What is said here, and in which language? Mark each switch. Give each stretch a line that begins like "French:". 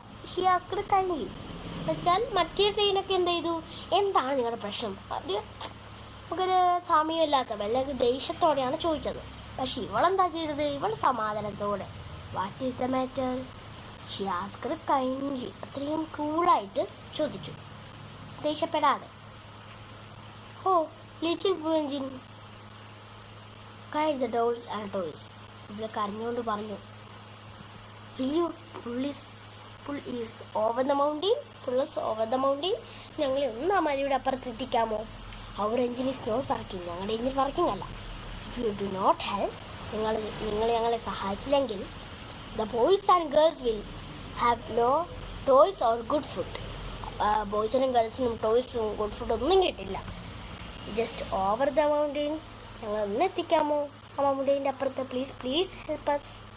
English: she asked kindly
Malayalam: വെച്ചാൽ മറ്റേ ട്രെയിനൊക്കെ എന്ത് ചെയ്തു, എന്താണ് നിങ്ങളുടെ പ്രശ്നം? നമുക്കൊരു സമയമില്ലാത്ത വല്ല ദേഷ്യത്തോടെയാണ് ചോദിച്ചത്. പക്ഷെ ഇവളെന്താ ചെയ്തത്? ഇവൾ സമാധാനത്തോടെ
English: What is the matter? She asked kindly,
Malayalam: അത്രയും കൂളായിട്ട് ചോദിച്ചു, ദേഷ്യപ്പെടാതെ.
English: Oh little blue engine cried the dolls and toys.
Malayalam: ഇതിൽ കരഞ്ഞുകൊണ്ട് പറഞ്ഞു,
English: will you pull is over the mountain? Pull us over the mountain.
Malayalam: ഞങ്ങളെ ഒന്ന് ആ മലയുടെ അപ്പുറത്തെത്തിക്കാമോ?
English: അവർ engine is not working.
Malayalam: ഞങ്ങളുടെ എൻജിൻ വർക്കിംഗ് അല്ല.
English: if you do not help,
Malayalam: നിങ്ങൾ ഞങ്ങളെ സഹായിച്ചില്ലെങ്കിൽ
English: The boys and girls will have no toys or good food.
Malayalam: ബോയ്സിനും ഗേൾസിനും ടോയ്സും good food ഒന്നും കിട്ടില്ല.
English: just over the mountain,
Malayalam: ഞങ്ങളൊന്ന് എത്തിക്കാമോ ആ മൗണ്ടെയിൻ്റെ അപ്പുറത്ത്?
English: Please help us.